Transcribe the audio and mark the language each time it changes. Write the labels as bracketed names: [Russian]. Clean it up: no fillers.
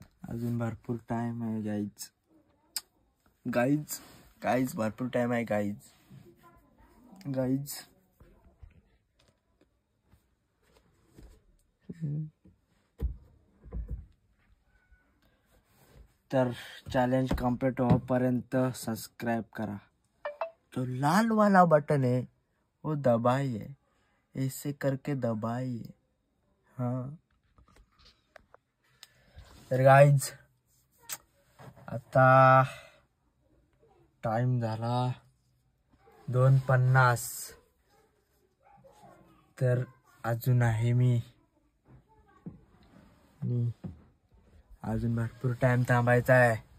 [Marathi] अजून भरपूर टाइम आहे गाईज गाईज गाईज भरपूर टाइम आहे गाईज गाईज. तर चॅलेंज कंप्लीट होईपर्यंत सबस्क्राइब करा. [Hindi] जो लाल वाला बटन है वो दबाइए, ऐसे करके दबाइए. [Marathi] हाँ तर गाईज आता टाइम झाला 2:50. तर अजून आहे मी अजून भरपूर टाइम थांबायचा आहे.